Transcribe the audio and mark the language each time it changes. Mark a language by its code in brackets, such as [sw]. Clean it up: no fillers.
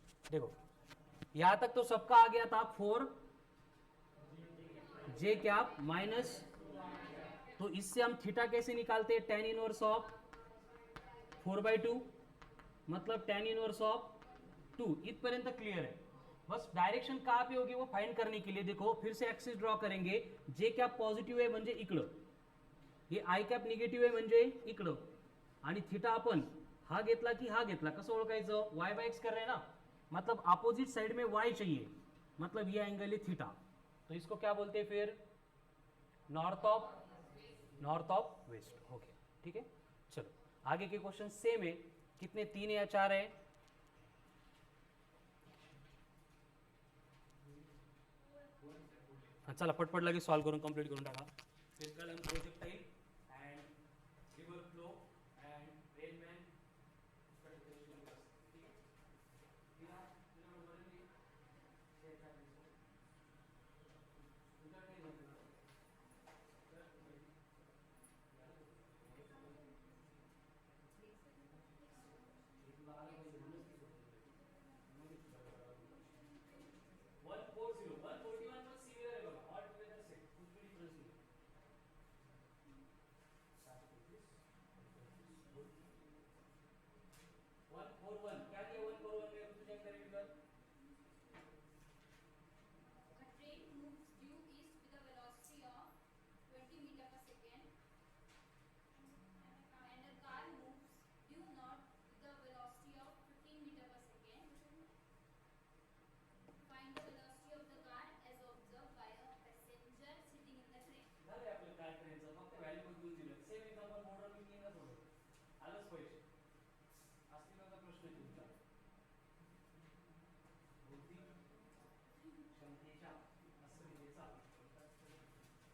[hi] देखो यहां तक तो सबका आ गया था 4 जे कैप माइनस, तो इससे हम थीटा कैसे निकालते हैं, tan इनवर्स ऑफ 4/2 मतलब tan इनवर्स ऑफ 2. इथपर्यंत क्लियर है. बस डायरेक्शन कहाँ पे होगी वो फाइंड करने के लिए देखो फिर से एक्सिस ड्रॉ करेंगे. [mr] जे कॅप पॉझिटिव्ह आहे म्हणजे इकडं, हे आय कॅप निगेटिव्ह आहे म्हणजे इकडं, आणि थीटा आपण हा घेतला की हा घेतला कसं ओळखायचं, [hi] y/x कर रहे हैं ना, मतलब अपोजिट साइड में y चाहिए, मतलब ये एंगल है थीटा, तो इसको क्या बोलते हैं फिर, नॉर्थ ऑफ वेस्ट. ओके ठीक है. चलो आगे के क्वेश्चन सेम है. कितने 3 या 4 है, [mr] चला पटपट लगे सॉल्व करून कंप्लीट करून टाका. [en] Physical and projectile and river flow and rain man. A train moves due east with a velocity of 20 meter per second, and a car moves due north with a velocity of 15 meter per second. Find the velocity of the car as observed by a passenger sitting in the train. [mr] झालं आपलं काय ट्रेनचं फक्त value बदलून दिलं. Same example model मी केलं होतं. आलंच पाहिजे. अस्तित्वाचा प्रश्न आहे तुमचा. बौद्धिक क्षमतेच्या अस्मितेचा y/x घेतो असं काही नियम नाही.